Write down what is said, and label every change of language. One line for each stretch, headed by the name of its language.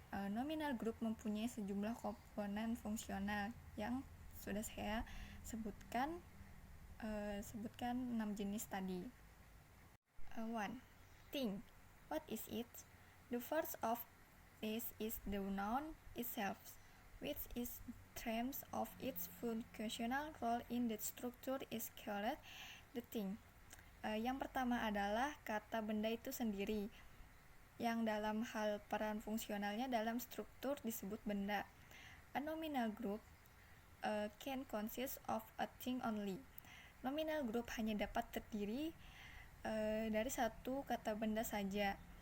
Indonesian: Nominal group mempunyai sejumlah komponen fungsional yang sudah saya sebutkan 6 jenis tadi. 1. Thing.
English: What is it? The first of this is the noun itself, which is terms of its functional role in the structure is called the thing.
Indonesian: Yang pertama adalah kata benda itu sendiri, yang dalam hal peran fungsionalnya dalam struktur disebut benda.
English: A nominal group can consist of a thing only.
Indonesian: Nominal group hanya dapat terdiri dari satu kata benda saja.